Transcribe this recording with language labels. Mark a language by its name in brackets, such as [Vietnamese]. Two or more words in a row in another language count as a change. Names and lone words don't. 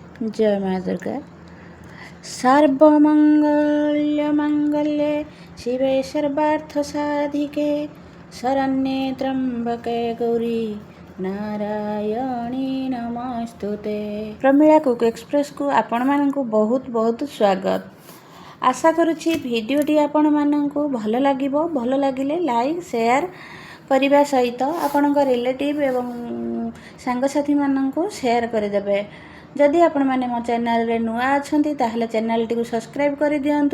[Odia] ଜୟ ମା ଦୁର୍ଗା। [Sanskrit] सर्वमंगल्ये शिवे सर्वार्थ साधिके शरण्ये त्र्यंबके गौरी नारायणी नमस्तुते। [Odia] ପ୍ରମୀଳା କୁକ ଏକ୍ସପ୍ରେସ କୁ ଆପଣ ମାନଙ୍କୁ ବହୁତ ବହୁତ ସ୍ୱାଗତ। ଆଶା କରୁଛି ଭିଡିଓଟି ଆପଣ ମାନଙ୍କୁ ଭଲ ଲାଗିବ। ଭଲ ଲାଗିଲେ [English] like share [Odia] କରିବା ସହିତ ଆପଣଙ୍କ ରିଲେଟିଭ ଏବଂ ସାଙ୍ଗସାଥୀ ମାନଙ୍କୁ ସେୟାର କରିଦେବେ। ଯଦି ଆପଣ ମାନେ ମୋ ଚ୍ୟାନେଲ ରେ ନୂଆ ଅଛନ୍ତି ତାହାଲେ ଚ୍ୟାନେଲ ଟି କୁ ସବସ୍କ୍ରାଇବ କରି ଦିଅନ୍ତୁ।